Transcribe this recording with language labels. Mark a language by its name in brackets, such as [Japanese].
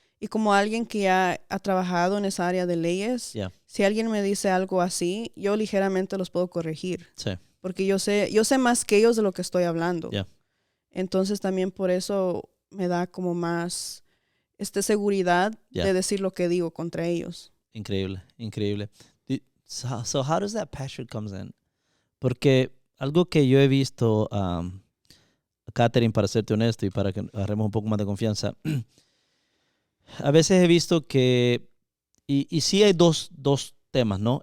[Spanish] Y como alguien que ya ha trabajado en esa área de leyes, si alguien me dice algo así, yo ligeramente los puedo corregir. Porque yo sé más que ellos de lo que estoy hablando. Entonces también por eso me da como más seguridad de decir lo que digo contra ellos. Increíble, increíble. [English] So how does that passion comes in? [Spanish] Porque algo que yo he visto, Catherine, para serte honesto y para que agarremos un poco más de confianza, a veces he visto que, y sí hay dos temas, ¿no?